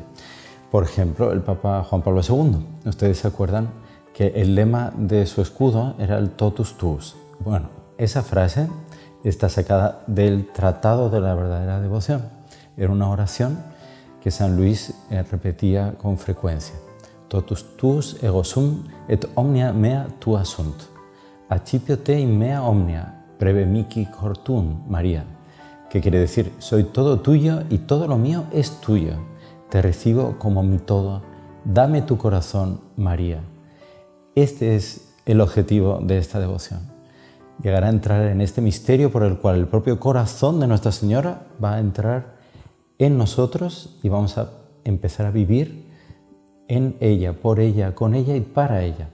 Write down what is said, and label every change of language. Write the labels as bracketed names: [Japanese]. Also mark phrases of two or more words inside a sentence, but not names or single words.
[Spanish] Por ejemplo, el Papa Juan Pablo II. Ustedes se acuerdan que el lema de su escudo era el [Latin] Totus Tuus. [Spanish] Bueno, esa frase está sacada del Tratado de la Verdadera Devoción. Era una oración que San Luis repetía con frecuencia. [Latin] Totus tuus ego sum et omnia mea tua sunt. Accipio te in mea omnia. Preve mihi cortum, María, [Spanish] que quiere decir, soy todo tuyo y todo lo mío es tuyo. Te recibo como mi todo. Dame tu corazón, María. Este es el objetivo de esta devoción. Llegar a entrar en este misterio por el cual el propio corazón de Nuestra Señora va a entrar en nosotros y vamos a empezar a vivir en ella, por ella, con ella y para ella.